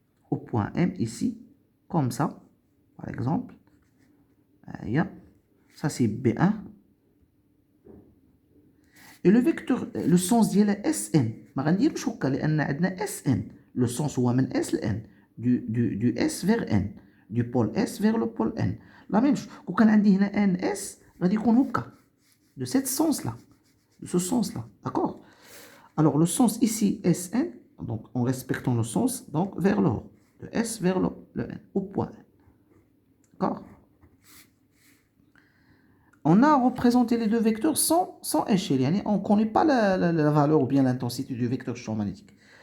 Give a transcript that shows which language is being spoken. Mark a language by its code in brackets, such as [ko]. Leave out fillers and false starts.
[fr] Au point M ici, comme ça, par exemple. Ça c'est B1. Et le vecteur, le sens [ar] ديال SN ما غنديروش هكا لأن عندنا SN. [fr] Le sens [ar] هو من S ل N. [fr] Du S vers N. Du pôle S vers le pôle N. La même chose. [ar] كون كان عندي هنا NS غادي يكون هكا. [fr] De cette sens là. De ce sens là. D'accord? Alors le sens ici SN, donc en respectant le sens, donc vers le haut. De S vers le N. Au point N. D'accord? On a représenté les deux vecteurs sans échelle. On ne connaît pas la valeur ou bien l'intensité du vecteur champ magnétique.